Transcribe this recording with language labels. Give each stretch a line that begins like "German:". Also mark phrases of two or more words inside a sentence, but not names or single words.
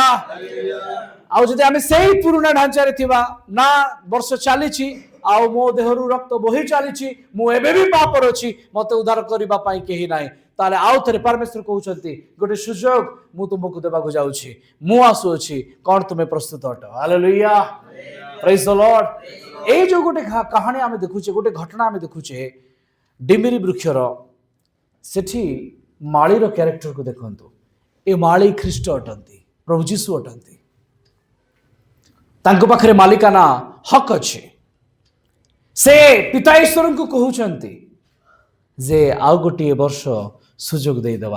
Odia: ଆଉ ଯଦି ଆମେ ସେଇ ପୁରୁଣା ଢାଞ୍ଚାରେ ଥିବା, ନା ବର୍ଷ ଚାଲିଛି ଆଉ ମୋ ଦେହରୁ ରକ୍ତ ବୋହି ଚାଲିଛି, ମୁଁ ଏବେ ବି ପାପରେ ଅଛି, ମତେ ଉଦ୍ଧାର କରିବା ପାଇଁ କେହି ନାହିଁ, ତାହେଲେ ଆଉ ଥରେ ପରମେଶ୍ୱର କହୁଛନ୍ତି ଗୋଟେ ସୁଯୋଗ ମୁଁ ତୁମକୁ ଦେବାକୁ ଯାଉଛି, ମୁଁ ଆସୁଅଛି, କ'ଣ ତୁମେ ପ୍ରସ୍ତୁତ ଅଟ?
English: Hallelujah praise the Lord.
Odia: ଏଇ ଯେ ଗୋଟେ କାହାଣୀ ଆମେ ଦେଖୁଛେ, ଗୋଟେ ଘଟଣା ଆମେ ଦେଖୁଛେ ଡିମିରି ବୃକ୍ଷର, ସେଟି ମାଳିର କ୍ୟାରେକ୍ଟରକୁ ଦେଖନ୍ତୁ। ଏ ମାଳି ଖ୍ରୀଷ୍ଟ ଅଟନ୍ତି, ପ୍ରଭୁ ଯୀଶୁ ଅଟନ୍ତି। ତାଙ୍କ ପାଖରେ ମାଲିକାନା ହକ୍ ଅଛି। ସେ ପିତା ଈଶ୍ୱରଙ୍କୁ କହୁଛନ୍ତି ଯେ ଆଉ ଗୋଟିଏ ବର୍ଷ ସୁଯୋଗ ଦେଇଦେବା।